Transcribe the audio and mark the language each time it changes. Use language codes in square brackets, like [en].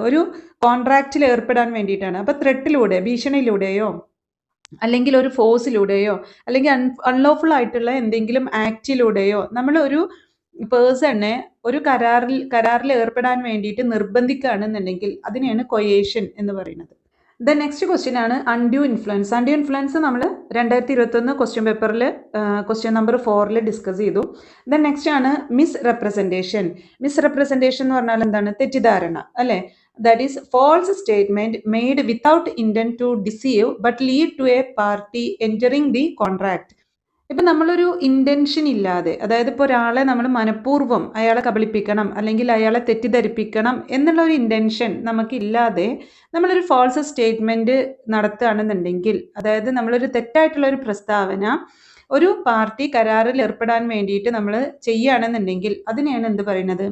[ml] ഒരു കോൺട്രാക്റ്റിൽ ഏർപ്പെടാൻ വേണ്ടിയിട്ടാണ്. അപ്പോൾ ത്രെട്ടിലൂടെ, ഭീഷണിയിലൂടെയോ അല്ലെങ്കിൽ ഒരു ഫോഴ്സിലൂടെയോ അല്ലെങ്കിൽ അൺലോഫുൾ ആയിട്ടുള്ള എന്തെങ്കിലും ആക്റ്റിലൂടെയോ നമ്മൾ ഒരു പേഴ്സണെ ഒരു കരാറിൽ ഏർപ്പെടാൻ വേണ്ടിയിട്ട് നിർബന്ധിക്കുകയാണെന്നുണ്ടെങ്കിൽ അതിനെയാണ് കൊയേഷൻ എന്ന് പറയുന്നത്. ദ നെക്സ്റ്റ് ക്വസ്റ്റ്യൻ ആണ് അൺഡ്യൂ ഇൻഫ്ലുവൻസ്. അൺഡ്യൂ ഇൻഫ്ലുവൻസ് നമ്മൾ 2021 ക്വസ്റ്റ്യൻ പേപ്പറിൽ ക്വസ്റ്റ്യൻ നമ്പർ 4 ഡിസ്കസ് ചെയ്തു. ദ നെക്സ്റ്റ് ആണ് മിസ്റെപ്രസെൻറ്റേഷൻ. മിസ്റെപ്രസെൻറ്റേഷൻ എന്ന് പറഞ്ഞാൽ എന്താണ്? തെറ്റിദ്ധാരണ അല്ലേ? [en] That is false statement made without intent to deceive but lead to a party entering the contract. [ml] ഇപ്പം നമ്മളൊരു ഇൻറ്റൻഷൻ ഇല്ലാതെ, അതായത് ഇപ്പോൾ ഒരാളെ നമ്മൾ മനഃപൂർവ്വം അയാളെ കബളിപ്പിക്കണം അല്ലെങ്കിൽ അയാളെ തെറ്റിദ്ധരിപ്പിക്കണം എന്നുള്ള ഒരു ഇൻറ്റൻഷൻ നമുക്കില്ലാതെ നമ്മളൊരു ഫോൾസ് സ്റ്റേറ്റ്മെൻറ്റ് നടത്തുകയാണെന്നുണ്ടെങ്കിൽ, അതായത് നമ്മളൊരു തെറ്റായിട്ടുള്ള ഒരു പ്രസ്താവന ഒരു പാർട്ടി കരാറിൽ ഏർപ്പെടാൻ വേണ്ടിയിട്ട് നമ്മൾ ചെയ്യുകയാണെന്നുണ്ടെങ്കിൽ അതിനെയാണ് എന്ത് പറയുന്നത്?